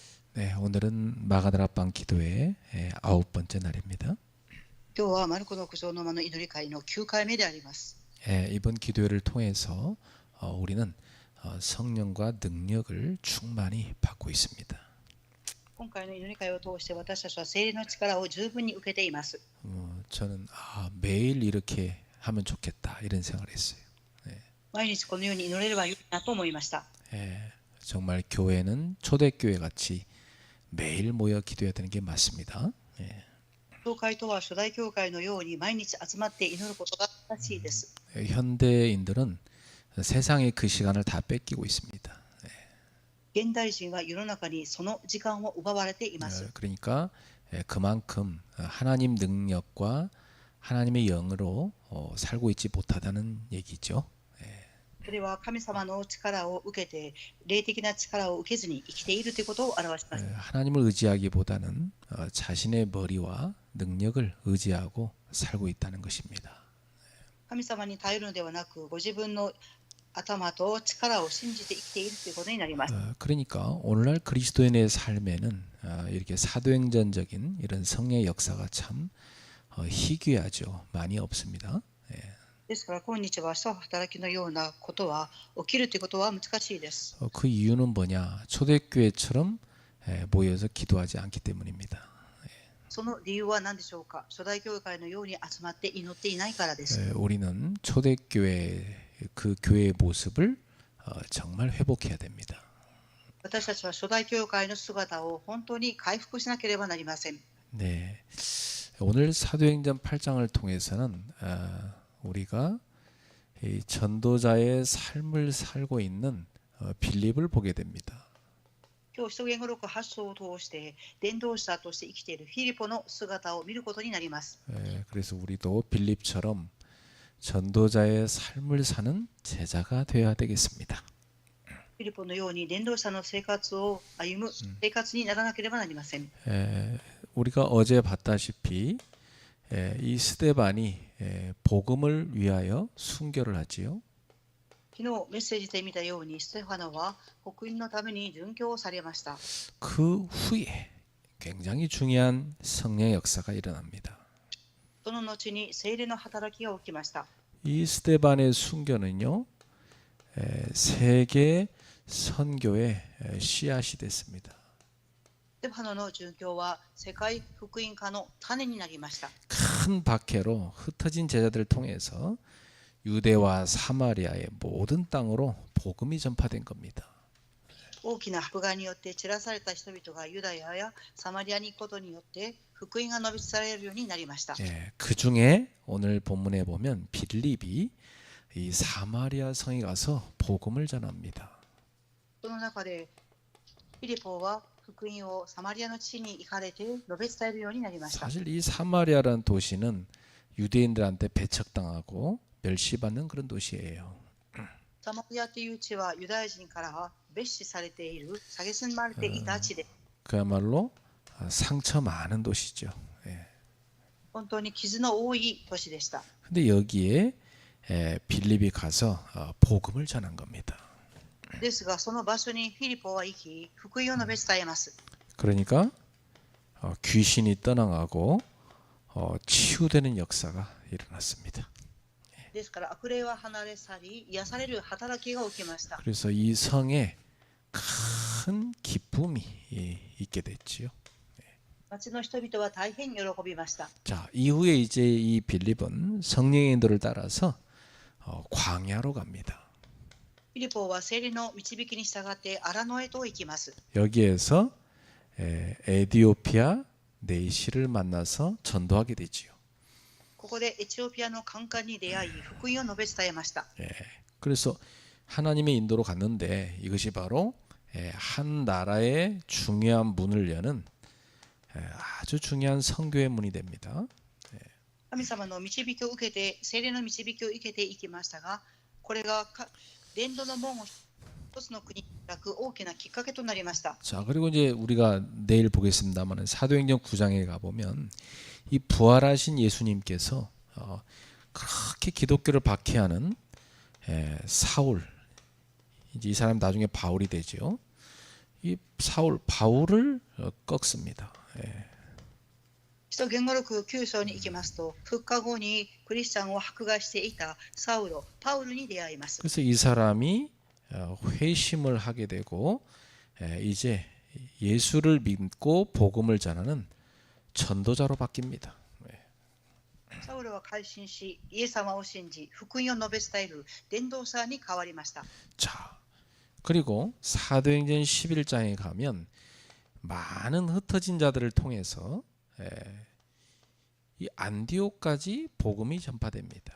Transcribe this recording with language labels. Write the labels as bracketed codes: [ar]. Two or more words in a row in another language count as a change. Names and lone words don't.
[ko] 네, 오늘은 마가다락방 기도의 9번째 날입니다. [ja] 今日はマルコの苦情の間の祈り会の9回目であります。 [ko] 이번 기도회를 통해서 우리는 성령과 능력을 충만히 받고 있습니다. [ja] 今回の祈り会を通して私たちは聖霊の力を十分に受けています。 [ko] 저는 매일 이렇게 하면 좋겠다 이런 생각을 했어요. [ja] 毎日このように祈れればよいなと思いました。 [ko] 정말 교회는 초대교회 같이 매일 모여 기도해야 되는 게 맞습니다. [ja] 教会とは初代教会のように毎日集まって祈ることが正しいです。 [ko] 현대인들은 세상의 그 시간을 다 뺏기고 있습니다. [ja] 現代人は世の中にその時間を奪われています。 [ko] 그러니까 그만큼 하나님 능력과 하나님의 영으로 살고 있지 못하다는 얘기죠. [ja] それは神様の力を受けて霊的な力を受けずに生きているということを表します。 [ko] 하나님을 의지하기보다는 자신의 머리와 능력을 의지하고 살고 있다는 것입니다. [ja] 神様に頼るのではなく、ご自分の頭と力を信じて生きているということになります。 [ko] 그러니까 오늘날 그리스도인의 삶에는 이렇게 사도행전적인 이런 성령의 역사가 참 희귀하죠. 많이 없습니다. [ja] ですから今日は使徒働きのようなことは起きるということは難しいです。 [ko] 그 이유는 뭐냐? 초대교회처럼 모여서 기도하지 않기 때문입니다. [ja] その理由は何でしょうか。初代教会のように集まって祈っていないからです。 [ko] 우리는 초대교회 그 교회의 모습을 정말 회복해야 됩니다. [ja] 私たちは初代教会の姿を本当に回復しなければなりません。 [ko] 네, 오늘 사도행전 8장을 통해서는 우리가 이 전도자의 삶을 살고 있는 빌립을 보게 됩니다. [ja] 今日使徒言語録8章を通して伝道者として生きているフィリポの姿を見ることになります。 [ko] 그래서 우리도 빌립처럼 전도자의 삶을 사는 제자가 되어야 되겠습니다. [ja] フィリポのように伝道者の生活を歩む生活にならなければなりません。 [ko] 우리가 어제 봤다시피 이 스데반이 복음을 위하여 순교를 하지요. [ja] 昨日メッセージで見たようにステファノは福音のために殉教されました。 [ko] 그 후에 굉장히 중요한 성령의 역사가 일어납니다. [ja] その後に聖霊の働きが起きました。 [ko] 이 스데반의 순교는요, 세계 선교의 씨앗이 됐습니다. [ja] ステファノの殉教は世界福音化の種になりました。 [ko] 큰 박해로 흩어진 제자들을 통해서 유대와 사마리아의 모든 땅으로 복음이 전파된 겁니다. [ja] 大きな迫害によって散らされた人々がユダヤやサマリアに行くことによって福音が述べ伝えられるようになりました。 [ko] 그 중에 오늘 본문에 보면 빌립이 이 사마리아 성에 가서 복음을 전합니다. [ja] その中でフィリポは福音をサマリアの地に行かれて述べ伝えるようになりました。 [ko] 사실 이 사마리아라는 도시는 유대인들한테 배척당하고 멸시받는 그런 도시예요. [ja] サマリアという地はユダヤ人から蔑視されている、蔑まれていた地で、 [ko] 그야말로 상처 많은 도시죠. [ja] 本当に傷の多い都市でした。 [ko] 근데 여기에 빌립이 가서 복음을 전한 겁니다. [ja] ですが、その場所にフィリポは行き、福音を述べ伝えます。 [ko] 그러니까 귀신이 떠나가고 치유되는 역사가 일어났습니다. [ja] ですから悪霊は離れ去り、癒される働きが起きました。 [ko] 그래서 이 성에 큰 기쁨이 있게 됐지요. [ja] 町の人々は大変喜びました。 [ko] 자, 이후에 이제 이 빌립은 성령의 인도를 따라서 광야로 갑니다. [ja] フィリポは聖霊の導きに従って荒野へと行きます。 [ko] 여기에서 에디오피아 네이시를 만나서 전도하게 되지요. [ja] ここでエチオピアのカンカンに出会い、福音を述べ伝えました。 [ko] 그래서 하나님의 인도로 갔는데 이것이 바로 한 나라의 중요한 문을 여는 아주 중요한 선교의 문이 됩니다. [ja] 神様の導きを受けて、聖霊の導きを受けていきましたが、これが伝道の門を一つの国に開く大きなきっかけとなりました。 [ko] 자, 그리고 이제 우리가 내일 보겠습니다만 사도행전 9장에 가보면 이 부활하신 예수님께서 그렇게 기독교를 박해하는 사울, 이제 이 사람 나중에 바울이 되죠. 이 사울 바울을 꺾습니다. 예. [ja] 使徒言語録9章に行きますと、復活後にクリスチャンを迫害していたサウロ、パウルに出会います。 [ko] 그래서 이 사람이 회심을 하게 되고 이제 예수를 믿고 복음을 전하는 전도자로 바뀝니다. [ja] サウロは改心し、イエス様を信じ、福音を述べ伝える伝道者に変わりました。 [ko] 자, 그리고 사도행전 11장에 가면 많은 흩어진 자들을 통해서 이 안디옥까지 복음이 전파됩니다.